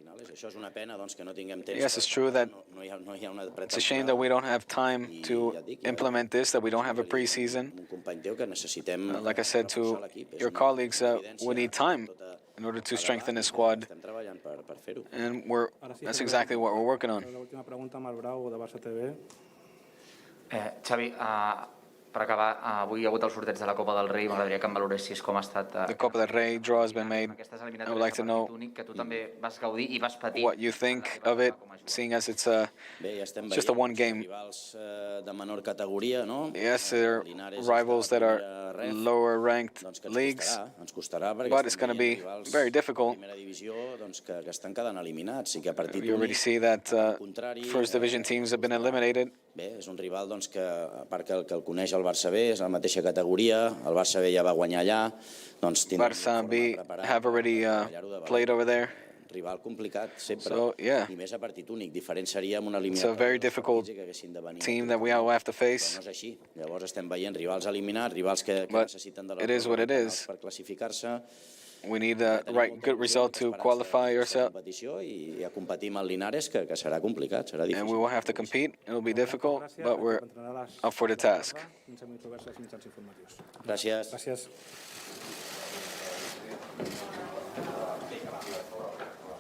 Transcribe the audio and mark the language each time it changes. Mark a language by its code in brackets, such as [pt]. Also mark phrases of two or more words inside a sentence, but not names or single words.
[en] Yes, it's true that it's a shame that we don't have time to implement this, that we don't have a preseason. Like I said to your colleagues, we need time in order to strengthen the squad, and that's exactly what we're working on. [ca] Xavi, per acabar, avui hi ha hagut el sorteig de la Copa del Rei, m'agradaria que em valoressis com ha estat [en] The Copa del Rei draw has been made. I would like to know [ca] que tu també vas gaudir I vas patir. [en] what you think of it, seeing as it's just a one game. Yes, there are rivals that are lower ranked leagues, but it's going to be very difficult. You already see that first division teams have been eliminated. [ca] Bé, és un rival que, a part que el coneix el Barça B, és la mateixa categoria, el Barça B ja va guanyar allà, doncs [en] Barça B have already played over there. [ca] Rival complicat sempre, [en] So, yeah. [ca] I més a partit únic. Diferent seria amb una [en] It's a very difficult team that we all have to face. [ca] No és així. Llavors estem veient rivals eliminats, rivals que necessiten de la [en] it is what it is. [ca] per classificar-se. [en] We need a good result to qualify ourselves. [ca] I a competir amb el Linares, que serà complicat, serà [en] And we will have to compete. It will be difficult, but we're up for the task. [ca] Gràcies. Gràcies.